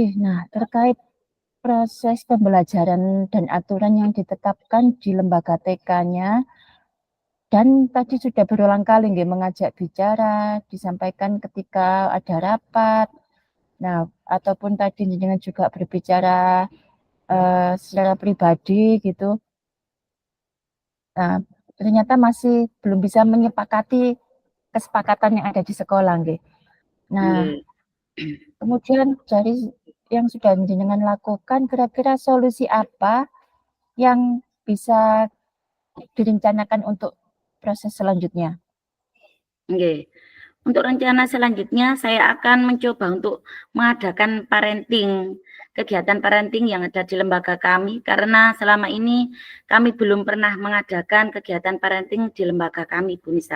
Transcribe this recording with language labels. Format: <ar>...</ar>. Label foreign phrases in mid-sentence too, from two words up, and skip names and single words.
<id>Nah, terkait proses pembelajaran dan aturan yang ditetapkan di lembaga TK-nya, dan tadi sudah berulang kali nggih mengajak bicara, disampaikan ketika ada rapat. Nah, ataupun tadi jenengan juga berbicara secara pribadi gitu. Nah, ternyata masih belum bisa menyepakati kesepakatan yang ada di sekolah nggih. Nah, Nggih. kemudian dari yang sudah jenengan lakukan, kira-kira solusi apa yang bisa direncanakan untuk proses selanjutnya? Nggih. Untuk rencana selanjutnya saya akan mencoba untuk mengadakan kegiatan parenting yang ada di lembaga kami, karena selama ini kami belum pernah mengadakan kegiatan parenting di lembaga kami, Bu Nisa.</id>